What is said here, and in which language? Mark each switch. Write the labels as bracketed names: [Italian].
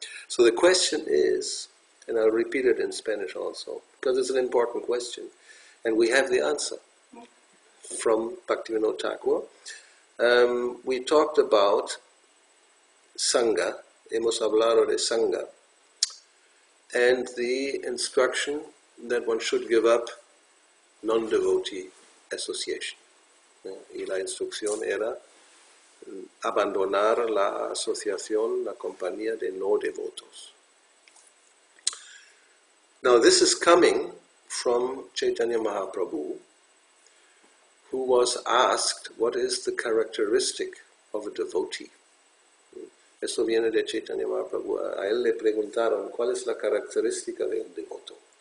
[English] So the question is, and I'll repeat it in Spanish also, because it's an important question, and we have the answer from Bhaktivinoda Thakur. We talked about Sangha, [Spanish] hemos hablado de Sangha, [English] and the instruction that one should give up non-devotee association. [Spanish] Y la instrucción era abandonar la asociación, la compañía de no devotos. [English] Now this is coming from Chaitanya Mahaprabhu, who was asked what is the characteristic of a devotee. [Spanish] Eso viene de Chaitanya Mahaprabhu. A él le preguntaron cuál es la característica de un devoto.